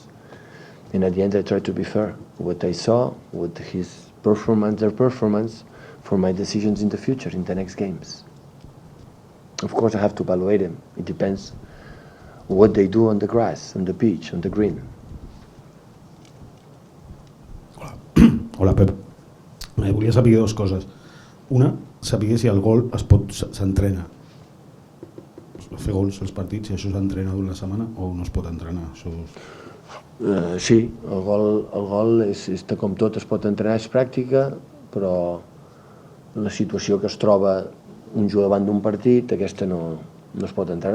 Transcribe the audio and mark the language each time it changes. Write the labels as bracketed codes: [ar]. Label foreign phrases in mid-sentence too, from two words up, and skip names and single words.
[en] And at the end, I try to be fair. What I saw, with their performance, for my decisions in the future, in the next games. Of course, I have to evaluate them. It depends what they do on the grass, on the pitch, on the green. [ca] Hola, Pep. Volia saber 2 coses. Una, saber si el gol s'entrena. Fer gols als partits, si això s'entrena durant la setmana o no es pot entrenar. Sí, el gol és com tot, es pot entrenar, és pràctica, però la situació que es troba un jugador davant d'un partit, aquesta no es pot entrenar.